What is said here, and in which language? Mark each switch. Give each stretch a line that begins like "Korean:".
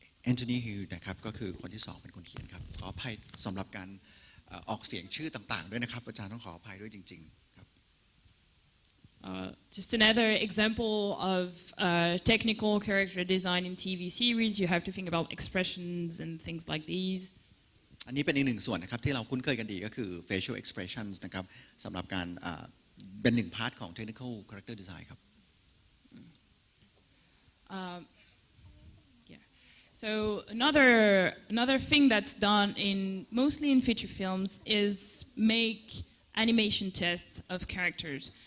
Thai: Anthony Hugh นะครับก็คือคนที่2เป็นคนเขียนครับขออภัยสำหรับการออกเสียงชื่อต่างๆด้วยนะครับอาจารย์ต้องขออภัยด้วยจริงๆครับ
English: Just another example of technical character design in TV series. You have to think about expressions and things like these.
Thai: อันนี้เป็นอีกหนึ่งส่วนนะครับที่เราคุ้นเคยกันดีก็คือ facial expressions นะครับสำหรับการเป็น1 พาร์ทของ technical character design ครับ
English: So another thing that's done mostly in feature films is make animation tests of characters.